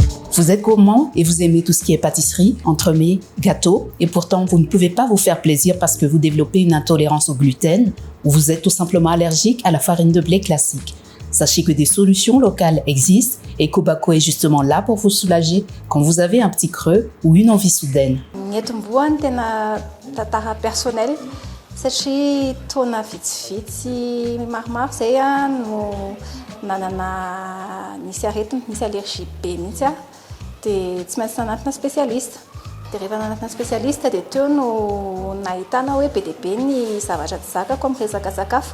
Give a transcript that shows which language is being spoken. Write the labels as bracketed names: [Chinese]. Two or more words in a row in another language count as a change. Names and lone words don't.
[French] Vous êtes gourmand et vous aimez tout ce qui est pâtisserie, entremets, gâteaux, et pourtant vous ne pouvez pas vous faire plaisir parce que vous développez une intolérance au gluten ou vous êtes tout simplement allergique à la farine de blé classique. Sachez que des solutions locales existent et Kobako est justement là pour vous soulager quand vous avez un petit creux ou une envie soudaine. [Malagasy] Netim-boany tena tantara personnel satria taona vitsivitsy maromaro zay no nanana nisy aretina, nisy allergie be mihitsy dia tsy maintsy nanatina spécialiste. Dia rehefa nanatina spécialiste dia teo no nahitana hoe be dia be ny zavatra tsy zakako amin'ny resaka sakafo.